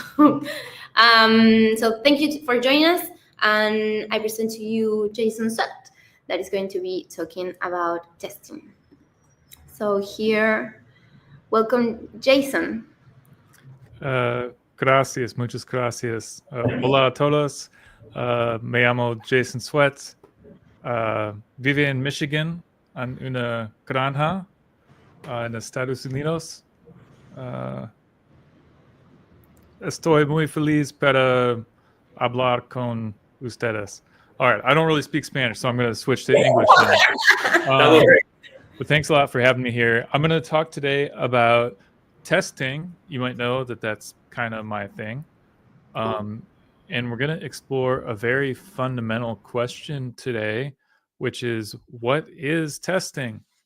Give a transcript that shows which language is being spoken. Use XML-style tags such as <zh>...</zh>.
<en>So thank you for joining us, and I present to you Jason Swett, that is going to be talking about testing. So here, welcome, Jason.</en> <es>Gracias, muchas gracias. Hola a todos. Me llamo Jason Swett. Vive en Michigan, en una granja en Estados Unidos. Estoy muy feliz para hablar con ustedes.</es> <en>All right, I don't really speak Spanish, so I'm going to switch to English now. But thanks a lot for having me here. I'm going to talk today about testing. You might know that that's kind of my thing. And we're going to explore a very fundamental question today, which is, what is testing?</en>